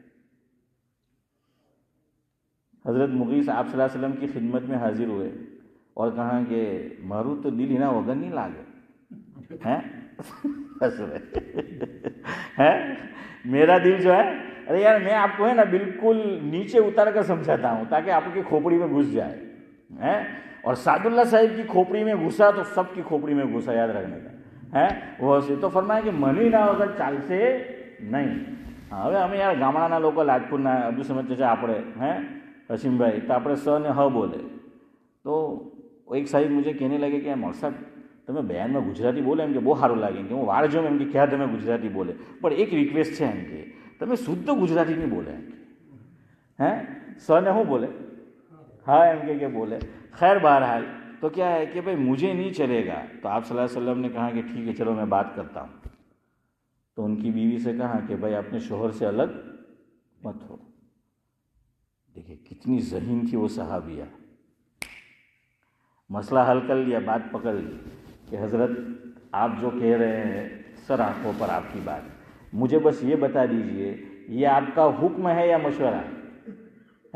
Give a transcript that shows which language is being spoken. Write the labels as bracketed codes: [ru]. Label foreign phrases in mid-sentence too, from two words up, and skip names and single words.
[ur] حضرت مغیث آپ [ar] صلی اللہ علیہ وسلم [ur] کی خدمت میں حاضر ہوئے اور کہا کہ مارو تو دل ہی نہ ہوگا نہیں لاگے ہیں میرا دل جو ہے، ارے یار میں آپ کو ہے نا بالکل نیچے اتار کر سمجھاتا ہوں تاکہ آپ کی کھوپڑی میں گھس جائے. ہے. اور سعد اللہ صاحب کی کھوپڑی میں گھسا تو سب کی کھوپڑی میں گھسا, یاد رکھنے کا ہے. وہ تو فرمایا کہ منی [gu] ના વગર ચાલશે નહીં. હવે અમે યાર ગામડાના લોકો રાજપુરના અબ્દુલ સમદ ચાચા આપણે હે હસીમભાઈ તો આપણે સ ને હ બોલે. તો એક સાહેબ મુझे કહેને લાગે કે મોલ સાહેબ તમે બયાનમાં ગુજરાતી બોલે એમ કે બહુ સારું લાગે કે હું વાળ જોઉં એમ કે ક્યાં તમે ગુજરાતી બોલે, પણ એક રિક્વેસ્ટ છે એમ કે તમે શુદ્ધ ગુજરાતી નહીં બોલે એમ કે હે સ ને શું બોલે હા એમ કે બોલે. [ur] خیر بہرحال تو کیا ہے کہ بھائی مجھے نہیں چلے گا, تو آپ [ar] صلی اللہ علیہ وسلم [ur] نے کہا کہ ٹھیک ہے چلو میں بات کرتا ہوں. تو ان کی بیوی سے کہا کہ بھائی اپنے شوہر سے الگ مت ہو. دیکھیں کتنی ذہین تھی وہ صحابیہ, مسئلہ حل کر لیا, بات پکڑ لی کہ حضرت آپ جو کہہ رہے ہیں سر آنکھوں پر آپ کی بات, مجھے بس یہ بتا دیجئے یہ آپ کا حکم ہے یا مشورہ ہے.